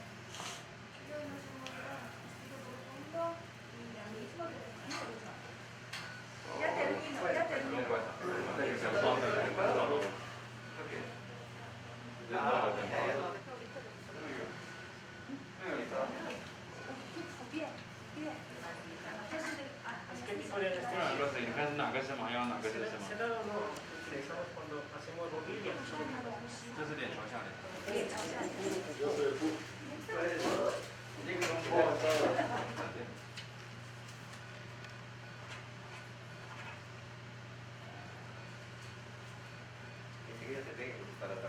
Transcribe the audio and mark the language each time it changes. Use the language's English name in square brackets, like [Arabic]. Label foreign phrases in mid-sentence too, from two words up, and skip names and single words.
[Spanish] Ya termino, ya termino. Bien, bien. ¿Qué tipo de anestesia? [Chinese] 哪个是麻药，哪个是什么？ [Spanish] Se da o no utilizamos cuando hacemos rodillas. [Chinese] 这是脸朝下的。 [Spanish] Enseguida te pegue para atrás.